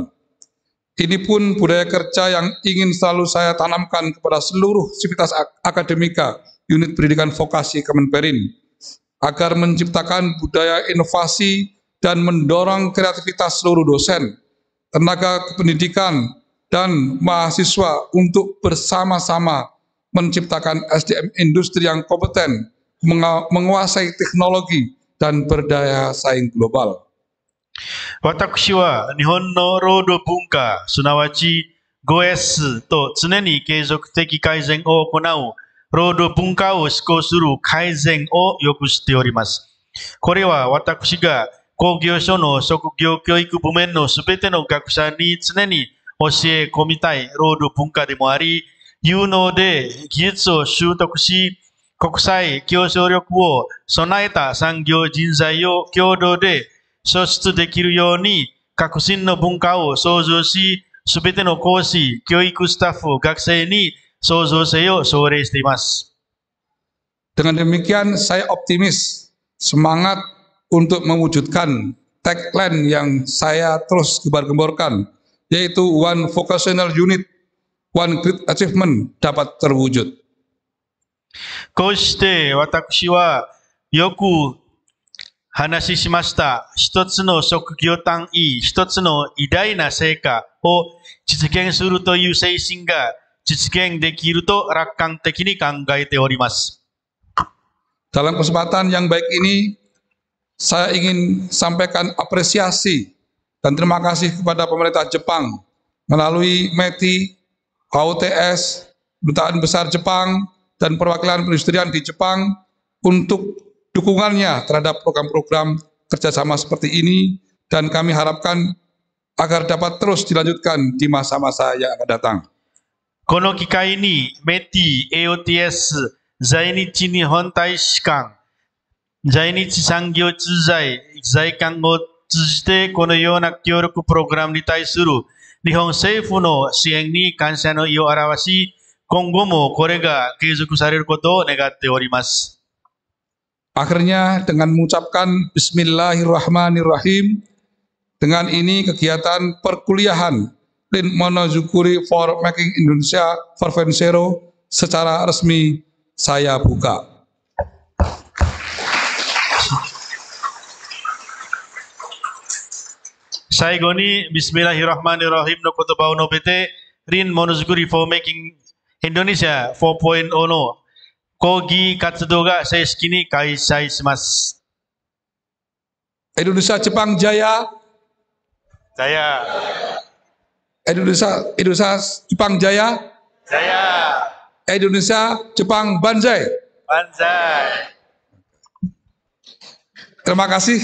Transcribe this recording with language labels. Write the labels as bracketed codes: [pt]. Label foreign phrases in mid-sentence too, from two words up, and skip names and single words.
[id] Ini pun budaya kerja yang ingin selalu saya tanamkan kepada seluruh sivitas akademika unit pendidikan vokasi Kemenperin, agar menciptakan budaya inovasi dan mendorong kreativitas seluruh dosen, tenaga kependidikan, dan mahasiswa untuk bersama-sama menciptakan SDM industri yang kompeten, menguasai teknologi, dan berdaya saing global. [ja] 私は日本の労働文化、すなわち 5S と常に継続的改善を行う労働文化を施行する改善をよく知っております。これは私が工業所の職業教育部門のすべての学者に常に教え込みたい労働文化でもあり、有能で技術を習得し、国際競争力を備えた産業人材を共同で創出できるように革新の文化を創造し、すべての講師、教育スタッフ、学生に創造性を奨励しています。 [id] Dengan demikian saya optimis, semangat untuk mewujudkan tagline yang saya terus gembar-gemborkan, yaitu [en] One Vocational Unit, One Great Achievement [id] dapat terwujud. [ja] こうして私はよく話しました。一つの職業単位、一つの偉大な成果を実現するという精神が実現できると楽観的に考えております。 [id] Dalam kesempatan yang baik ini, saya ingin sampaikan apresiasi dan terima kasih kepada pemerintah Jepang melalui METI, AOTS, Kedutaan Besar Jepang, dan perwakilan perindustrian di Jepang untuk dukungannya terhadap program-program kerjasama seperti ini, dan kami harapkan agar dapat terus dilanjutkan di masa-masa yang akan datang. [ja] この機会にメティ、AOTS、在日日本大使館、在日産業通財、財官を通じてこのような協力プログラムに対する日本政府の支援に感謝の意を表し、今後もこれが継続されることを願っております。 [id] Akhirnya dengan mengucapkan Bismillahirrahmanirrahim, dengan ini kegiatan perkuliahan Lin Monozukuri [en] for Making Indonesia 4.0 [id] secara resmi saya buka. [ja] 最後にビスミラヒラハマニラヒムの言葉を述べて、リンモノづくり [en] for making Indonesia 4.0 [ja] の講義活動が正式に開催します。 [id] Indonesia Jepang Jaya. Jaya. Indonesia Jepang Jaya. Jaya. Indonesia Jepang Banzai. Banzai. Terima kasih.